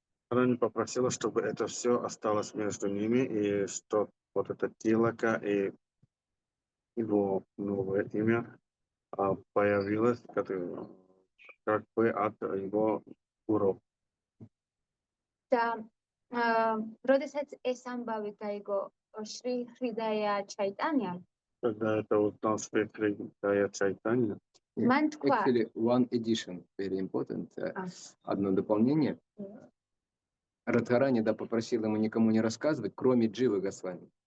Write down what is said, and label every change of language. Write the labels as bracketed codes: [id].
[ru] Рани попросила, чтобы это все осталось между ними, и что вот это Тилака и его новое имя появилось как бы от его гуру. [ka] და როდესაც ეს ამბავი გაიგო შრი ხრიდაია ჩაიტანიამ, [ru] Когда это узнал Шри Кришна Чайтанья, [ka] მან თქვა [en] Actually, one addition, very important. [ru] Одно дополнение. Радхарани попросил ему никому не рассказывать, кроме Дживы Госвами.